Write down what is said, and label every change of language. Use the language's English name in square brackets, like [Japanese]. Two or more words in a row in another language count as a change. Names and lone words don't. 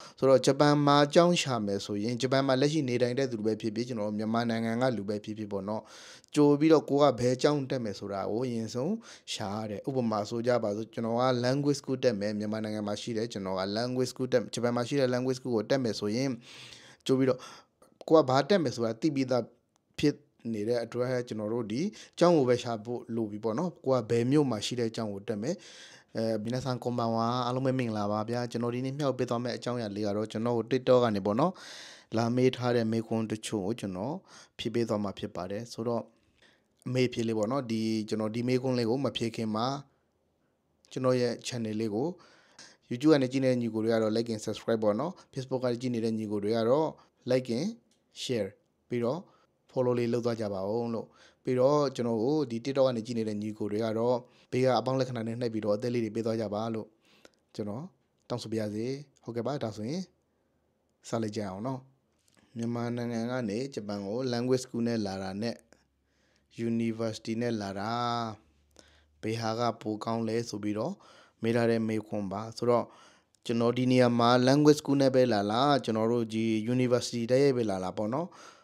[Burmese] ဆိုတော့ဂျပန်မှာအကြောင်းရှာမယ်ဆိုရင်ဂျပန်မှာလက်ရှိနေတိုင်းတဲ့သူပဲဖြစ်ဖြစ်ကျွန်တော်မြန်မာနိုင်ငံကလူပဲဖြစ်ဖြစ်ပေါ့နော်ကြိုပြီးတော့ကိုကဘယ်အကြောင်းတက်မယ်ဆိုတာကိုအရင်ဆုံးရှာရတယ်ဥပမာဆိုကြပါစို့ကျွန်တော်က [English] language school [Burmese] တက်မယ်မြန်မာနိုင်ငံမှာရှိတယ်ကျွန်တော်က [English] language school [Burmese] တက်ဂျပန်မှာရှိတဲ့ [English] language school [Burmese] ကိုတက်မယ်ဆိုရင်ကြိုပြီးတော့ကိုကဘာတက်မယ်ဆိုတာသိပြီးသားဖြစ်နေတဲ့အတွက်ကျွန်တော်တို့ဒီအကြောင်းကိုပဲ ရှာဖို့လိုပြီပေါ့နော်ကိုကဘယ်မြို့မှာရှိတဲ့အကြောင်းကိုတက်မယ် [Japanese] 皆さんこんばんは [Burmese] အားလုံးပဲမင်္ဂလာပါဗျာကျွန်တော်ဒီနေ့မြောက်ပေးသွားမယ့်အကြောင်းအရာလေးကတော့ကျွန်တော်ကို TikTok ကနေပေါ့နော်လာမေးထားတဲ့မေးခွန်းတချို့ကိုကျွန်တော် ဖြေပေးသွားမှာဖြစ်ပါတယ်ဆိုတော့အမေဖြေလေးပေါ့နော်ဒီကျွန်တော်ဒီမေးခွန်းလေးကိုမဖြေခင်မှာကျွန်တော်ရဲ့ channel လေးကို YouTube ကနေကြည့်နေတဲ့ညီကိုတွေကတော့ [English] like and subscribe [Burmese] ပေါ့နော် Facebook ကနေကြည့်နေတဲ့ညီကိုတွေကတော့ [English] like and share [Burmese] ပြီးတော့ follow လေးလုပ်သွားကြပါဦးလို့ပြီးတော့ကျွန်တော်ကိုဒီ TikTok ကနေကြည့်နေတဲ့ညီကိုတွေကတော့ဘေးကအပေါင်းလက္ခဏာနဲ့နှိပ်ပြီးတော့အသက်လေးတွေပေးသွားကြပါလို့ကျွန်တော်တောင်းဆိုပါရစေဟုတ်ကဲ့ပါဒါဆိုရင်စလိုက်ကြအောင်နော်မြန်မာနိုင်ငံကနေဂျပန်ကို [English] language school [Burmese] နဲ့လာတာနဲ့ university နဲ့လာတာဘေးဟာကပိုကောင်းလဲဆိုပြီးတော့မေးထားတဲ့မေးခွန်းပါဆိုတော့ကျွန်တော်ဒီနေရာမှာ [English] language school [Burmese] နဲ့ပဲလာလားကျွန်တော်တို့ဒီ university တည်းရဲ့ပဲလာလားပေါ့နော်